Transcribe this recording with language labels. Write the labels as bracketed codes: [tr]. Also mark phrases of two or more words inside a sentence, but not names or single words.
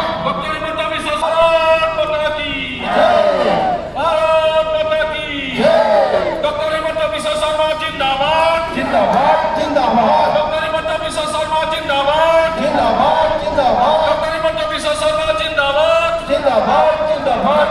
[hi] डॉक्टर हिमंत बिश्व भारत माता की जय, भारत माता की जय। डॉक्टर हिमंत बिश्व शर्मा जिंदाबाद जिंदाबाद जिंदाबाद। डॉक्टर हिमंत बिश्व शर्मा जिंदाबाद जिंदाबाद जिंदाबाद। डॉक्टर हिमंत बिश्व शर्मा जिंदाबाद जिंदाबाद जिंदाबाद।